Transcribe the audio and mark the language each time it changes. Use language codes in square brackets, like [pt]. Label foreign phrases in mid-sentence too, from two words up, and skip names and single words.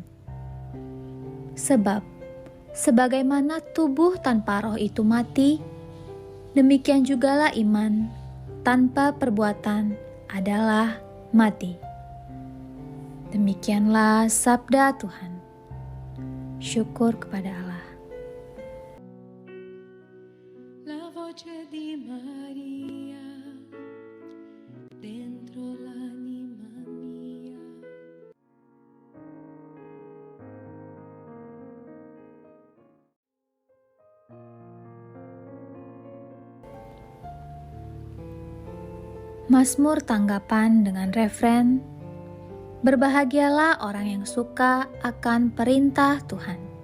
[id] Sebab sebagaimana tubuh tanpa roh itu mati, demikian jugalah iman tanpa perbuatan adalah mati. Demikianlah sabda Tuhan. Syukur kepada Allah. [it] La voce di Maria dentro l'anima mia. [id] Mazmur tanggapan dengan refren, berbahagialah orang yang suka akan perintah Tuhan.